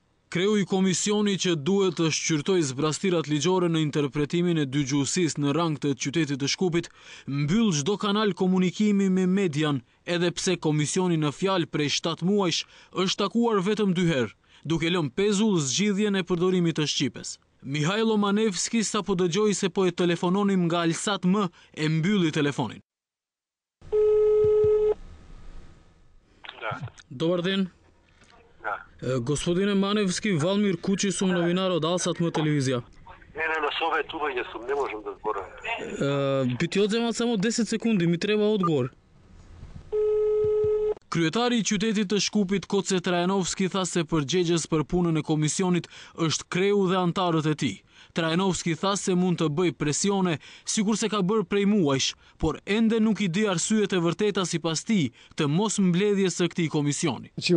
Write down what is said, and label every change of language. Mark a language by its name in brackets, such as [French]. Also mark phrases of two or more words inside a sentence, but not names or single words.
[Albanian] Kreu I komisioni që duhet të shqyrtoj zbrastirat ligjore në interpretimin e dëgjuesisë në rang të qytetit të Shkupit, mbyll çdo kanal komunikimi me median, edhe pse komisioni në fjalë prej 7 muajsh është takuar vetëm 2 herë, duke lënë pezull zgjidhjen e përdorimit të shqipes. Mihajlo Manevski sapo dëgjoi se po e telefononim nga Alsat M, e mbylli telefonin. [Macedonian] Добар ден. Господине Маневски, Валмир Кући сум новинар од Алсат М телевизија. На савјетовању сам, не можем да зборавим. Би ти одземал само 10 секунди, ми треба одговор. [Albanian] Kryetari I qytetit të Shkupit, Koce Trajanovski, tha se përgjegjës për punën e komisionit është kreu dhe antarët e tij. Trajanovski tha se mund të bëj presione, sikur se ka bërë prej muajsh, por ende nuk I di arsyet e vërteta sipas tij të mos mbledhjes së këtij komisioni.